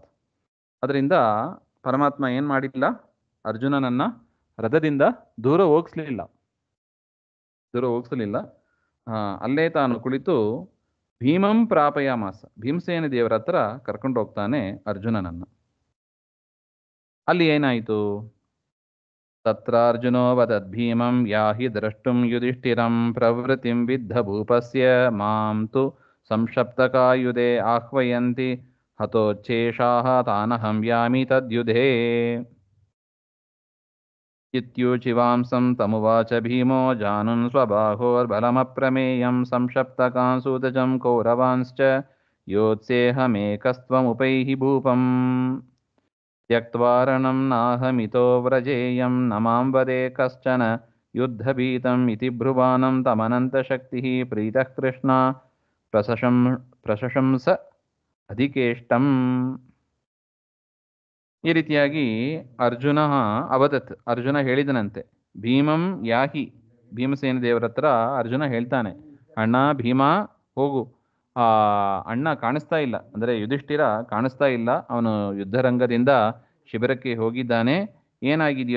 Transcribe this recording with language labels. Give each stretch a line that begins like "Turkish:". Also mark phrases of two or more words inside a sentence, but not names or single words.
Kannada: ಅದರಿಂದ ಪರಮಾತ್ಮ ಏನು ಮಾಡಿಲ್ಲ, ಅರ್ಜುನನನ್ನ ರಥದಿಂದ ದೂರ ಹೋಗಿಸ್ಲಿಲ್ಲ. ಅಲ್ಲೇ ತಾನು ಕುಳಿತು
Sanskrit: ಭೀಮಂ ಪ್ರಾಪಯಾಮಾಸ,
Kannada: ಭೀಮಸೇನ ದೇವರ ಹತ್ರ ಕರ್ಕೊಂಡು ಹೋಗ್ತಾನೆ ಅರ್ಜುನನನ್ನ. ಅಲ್ಲಿ ಏನಾಯಿತು?
Sanskrit: ತತ್ರ ಅರ್ಜುನೋ ವದದ್ ಭೀಮಂ ಯಾಹಿ ದ್ರಷ್ಟುಂ ಯುಧಿಷ್ಠಿರಂ ಪ್ರವೃತ್ತಿಂ ವಿದ್ಧ ಭೂಪಸ್ಯ ಮಾಂ ತು ಸಂಶಪ್ತಕಾಯುಧೇ ಆಹ್ವಯಂತಿ ಹತೋಚ್ಛೇಷಾಃ ತಾನಹಂ ಯಾಮಿ ತದ್ಯುಧೇ ಇತ್ಯೂಚಿವಾಂಸಂ ತಮುವಾಚ ಭೀಮೋ ಜಾನುನ್ ಸ್ವಬಾಹೋರ್ಬಲಮಪ್ರಮೇಯಂ ಸಂಶಪ್ತಕಾನ್ ಸೂತಜಂ ಕೌರವಾಂಶ್ಚ ಯೋತ್ಸೇಹಮೇಕಸ್ತ್ವಮುಪೈಹಿ ಭೂಪಂ ತ್ಯಕ್ತ್ವಾ ರಣಂ ನಾಹಮಿತೋ ವ್ರಜೇಯಂ ನ ಮಾಂ ವದೇ ಕಶ್ಚನ ಯುದ್ಧಭೀತಂ ಇತಿ ಬ್ರುವಾಣಂ ತಮನಂತಶಕ್ತಿಃ ಪ್ರೀತಃ ಕೃಷ್ಣ ಪ್ರಶಂಸ ಅಧಿಕೇಷ್ಟಂ.
Kannada: ಈ ರೀತಿಯಾಗಿ ಅರ್ಜುನ ಹೇಳಿದನಂತೆ,
Sanskrit: ಭೀಮಂ ಯಾಹಿ,
Kannada: ಭೀಮಸೇನ ದೇವರ ಹತ್ರ ಅರ್ಜುನ ಹೇಳ್ತಾನೆ, ಅಣ್ಣ ಭೀಮ ಹೋಗು, ಅಣ್ಣ ಕಾಣಿಸ್ತಾ ಇಲ್ಲ, ಅಂದರೆ ಯುಧಿಷ್ಠಿರ ಕಾಣಿಸ್ತಾ ಇಲ್ಲ, ಅವನು ಯುದ್ಧರಂಗದಿಂದ ಶಿಬಿರಕ್ಕೆ ಹೋಗಿದ್ದಾನೆ, ಏನಾಗಿದೆಯೋ?